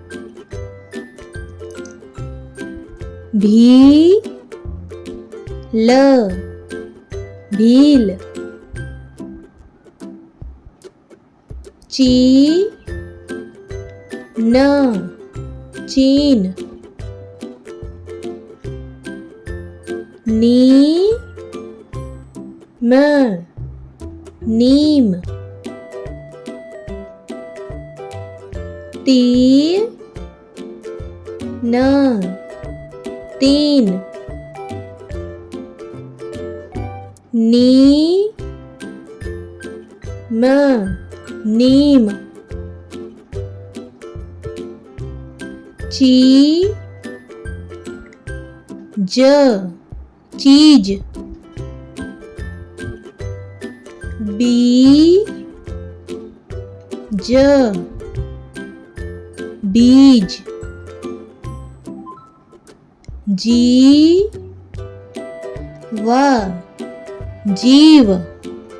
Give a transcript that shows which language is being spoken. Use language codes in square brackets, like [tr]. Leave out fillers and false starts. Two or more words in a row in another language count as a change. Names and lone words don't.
[hi] भी ल भील। ची न चीन। नी म नीम। ती न तीन। नी म नीम। ची ज चीज। बी ज बीज। जी व जीव।